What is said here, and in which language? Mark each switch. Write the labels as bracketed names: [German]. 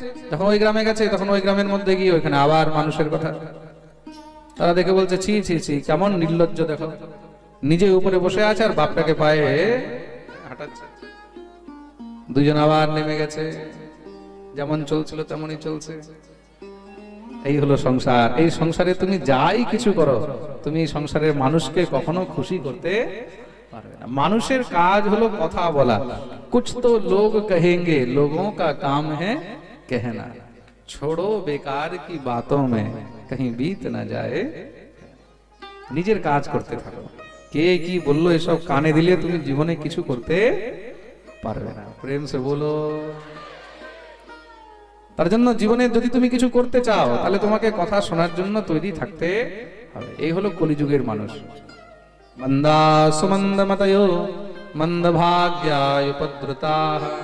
[Bangla] যখন ওই গ্রামে গেছে, তখন ওই গ্রামের মধ্যে গিয়ে ওইখানে আবার মানুষের কথা তারা দেখে বলছে, ছি ছি ছি, কেমন নির্লজ্জ, দেখো নিজে উপরে বসে আছে আর বাপটাকে পায়ে হাঁটাচ্ছে। দুজন আবার নেমে গেছে, যেমন চলছিল তেমনই চলছে। এই হলো সংসার। এই সংসারে তুমি যাই কিছু করো, তুমি এই সংসারের মানুষকে কখনো খুশি করতে পারবে না। মানুষের কাজ হলো কথা বলা। [Hindi] কুছ তো লোগ কহেঙ্গে, লোগোं का काम है कहना, छोड़ो बेकार की बातों में कहीं बीत ना जाए। [Bangla] নিজের কাজ করতে থাকো। কে কি বললো এসব কানে দিলে তুমি জীবনে কিছু করতে পারবে না। [Hindi] প্রেম সে বলো। [Bangla] তার জন্য জীবনে যদি তুমি কিছু করতে চাও, তাহলে তোমাকে কথা শোনার জন্য তৈরি থাকতে হবে। এই হলো কলিযুগের মানুষ। [Sanskrit] মন্দা সুমন্দ মতয়ো মন্দ ভাগ্যায় উপদ্রুতাঃ।